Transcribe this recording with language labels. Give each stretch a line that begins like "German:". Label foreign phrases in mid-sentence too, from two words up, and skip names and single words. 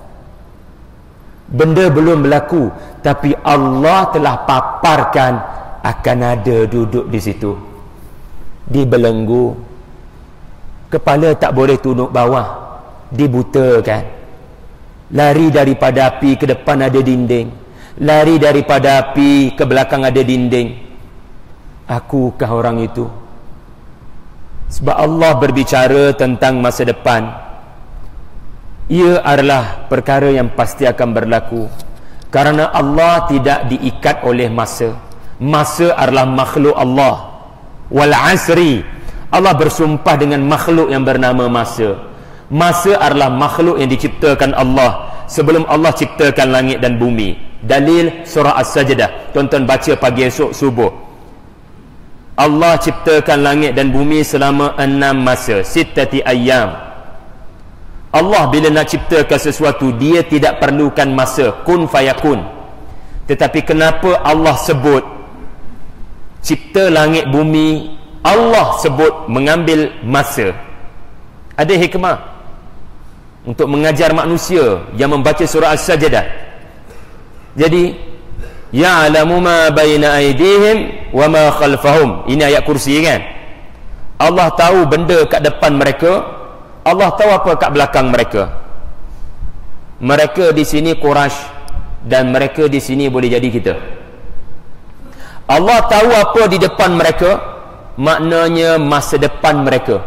Malay: Benda belum berlaku, tapi Allah telah paparkan akan ada duduk di situ, dibelenggu, kepala tak boleh tunduk bawah, dibutakan, lari daripada api, ke depan ada dinding, lari daripada api, ke belakang ada dinding. Akukah orang itu? Sebab Allah berbicara tentang masa depan. Ia adalah perkara yang pasti akan berlaku, karena Allah tidak diikat oleh masa. Masa adalah makhluk Allah.
Arabic: والعصر,
Malay: Allah bersumpah dengan makhluk yang bernama masa. Masa adalah makhluk yang diciptakan Allah sebelum Allah ciptakan langit dan bumi. Dalil surah As-Sajdah, tuan-tuan baca pagi esok subuh. Allah ciptakan langit dan bumi selama 6 masa,
Arabic: ستة أيام.
Malay: Allah bila nak ciptakan sesuatu, dia tidak perlukan masa,
Arabic: كن فيكون.
Malay: Tetapi kenapa Allah sebut cipta langit bumi, Allah sebut mengambil masa? Ada hikmah untuk mengajar manusia yang membaca surah As-Sajdah. Jadi,
Arabic: يعلم ما بين أيديهم وما خلفهم.
Malay: Ini ayat kursi kan? Allah tahu benda kat depan mereka, Allah tahu apa kat belakang mereka. Mereka di sini Quraisy dan mereka di sini boleh jadi kita. Allah tahu apa di depan mereka, maknanya masa depan mereka.